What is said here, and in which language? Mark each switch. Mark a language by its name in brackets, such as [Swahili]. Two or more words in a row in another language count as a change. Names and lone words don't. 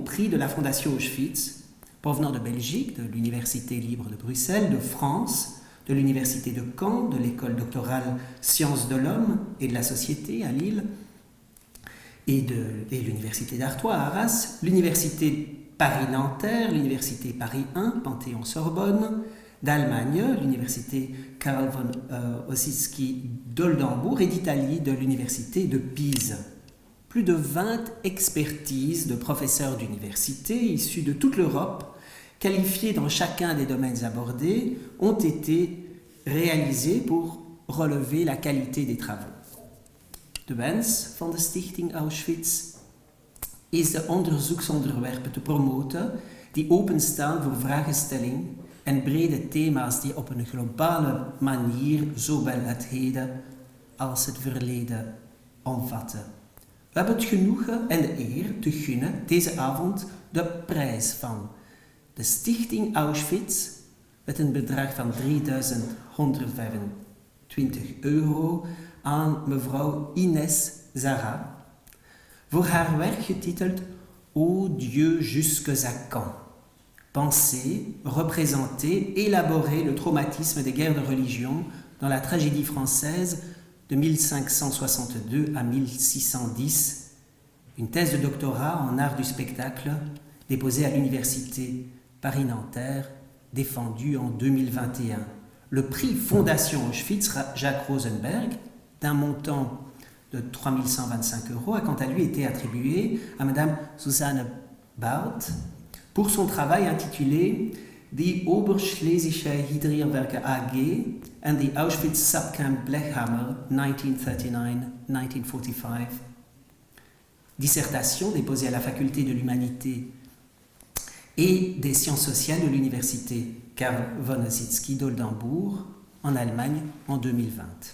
[French] prix de la Fondation Auschwitz, provenant de Belgique, de l'Université libre de Bruxelles, de France, de l'Université de Caen, de l'École doctorale Sciences de l'Homme et de la Société à Lille, et l'Université d'Artois à Arras, l'Université Paris-Nanterre, l'Université Paris 1, Panthéon-Sorbonne, d'Allemagne, l'Université Karl von Ossietzky d'Oldenbourg et d'Italie, de l'Université de Pise. Plus de 20 expertises de professeurs d'université issus de toute l'Europe, qualifiés dans chacun des domaines abordés, ont été réalisées pour relever la qualité des travaux. [Dutch] De wens van de Stichting Auschwitz is de onderzoeksonderwerpen te promoten die openstaan voor vragenstelling en brede thema's die op een globale manier zowel het heden als het verleden omvatten. We hebben het genoegen en de eer te gunnen deze avond de prijs van de Stichting Auschwitz met een bedrag van €3.125 aan mevrouw Ines Zara voor haar werk getiteld Ô Dieu jusques à quand? [French] Penser, représenter, élaborer le traumatisme des guerres de religion dans la tragédie française de 1562 à 1610, une thèse de doctorat en art du spectacle déposée à l'Université Paris-Nanterre, défendue en 2021. Le prix Fondation Auschwitz Jacques Rosenberg, d'un montant de €3.125, a quant à lui été attribué à Madame Susanne Barth pour son travail intitulé Die Oberschlesische Hydrierwerke AG and the Auschwitz Subcamp Blechhammer 1939-1945. Dissertation déposée à la Faculté de l'Humanité et des Sciences sociales de l'Université Karl von Ossietzky d'Oldenbourg en Allemagne en 2020.